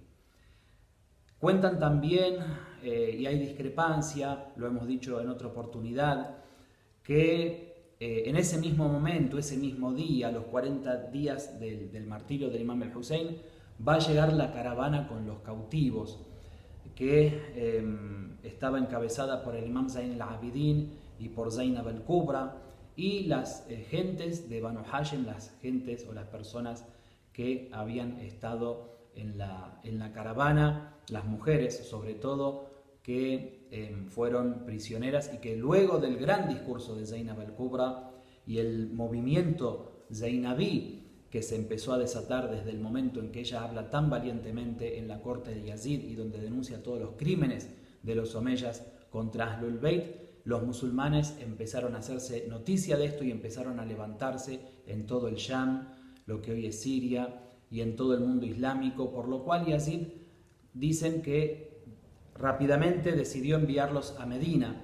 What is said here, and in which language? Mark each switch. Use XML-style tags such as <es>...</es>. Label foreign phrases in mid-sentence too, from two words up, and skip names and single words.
<es>Cuentan también, y hay discrepancia, lo hemos dicho en otra oportunidad, que en ese mismo momento, ese mismo día, los 40 días del martirio del Imam el-Husayn, va a llegar la caravana con los cautivos, que estaba encabezada por el Imam Zayn al-Abidin y por Zainab al-Kubra, y las gentes de Banu Hashim, las gentes o las personas que habían estado en la caravana, las mujeres sobre todo, que fueron prisioneras y que luego del gran discurso de Zainab al-Kubra y el movimiento zainabí que se empezó a desatar desde el momento en que ella habla tan valientemente en la corte de Yazid y donde denuncia todos los crímenes de los omeyas contra Ahlul Bayt, los musulmanes empezaron a hacerse noticia de esto y empezaron a levantarse en todo el Sham, lo que hoy es Siria, y en todo el mundo islámico, por lo cual Yazid dicen que rápidamente decidió enviarlos a Medina.</es>